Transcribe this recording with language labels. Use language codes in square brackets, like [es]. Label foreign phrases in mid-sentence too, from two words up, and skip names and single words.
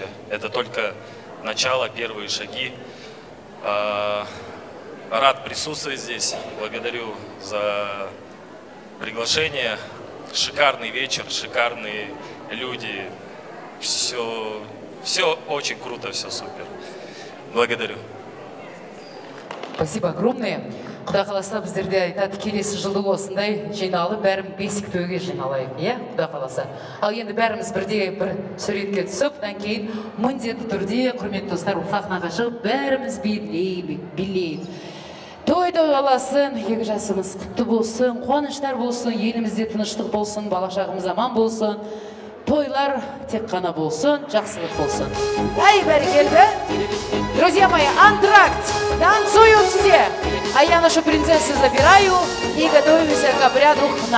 [ru] Это только начало, первые шаги. Рад присутствовать здесь. Благодарю за приглашение. Шикарный вечер, шикарные люди. Все очень круто, все супер. Благодарю. Спасибо огромное. [kk] Құда қаласа біздерде айтады, келесі жылы осындай жиналып, бәрім бесік тойге жиналайық, иә, құда қаласа. Ал енді бәріміз бірде бір суретке түсіп, одан кейін міндетті түрде, құрметті достар, сахнаға шығып, бәріміз билейік. Той қаласын, екі жасымыз құтты болсын, қуаныштар болсын, елімізде тыныштық болсын, бала шағымыз аман болсын. Тойлар тек қана болсын, жақсылық болсын. Ай, бәрекелді! [ru] Друзья мои, антракт! Танцуют все! А я нашу принцессу забираю и готовимся к обряду хна.